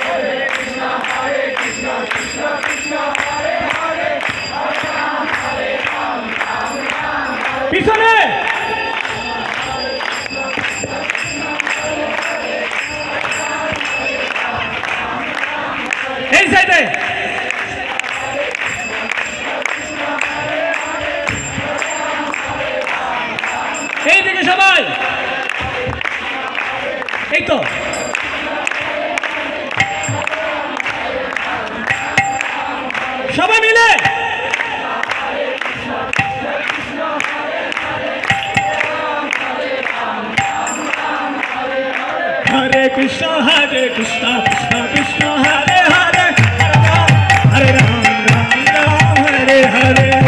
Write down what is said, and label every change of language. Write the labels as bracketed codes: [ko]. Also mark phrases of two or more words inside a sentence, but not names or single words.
[bn] পিছনে এই সাইডে এইদিকে সবাই, এই তো সবাই মিলে [sa] हरे कृष्ण कृष्ण कृष्ण हरे हरे हरे राम राम हरे हरे।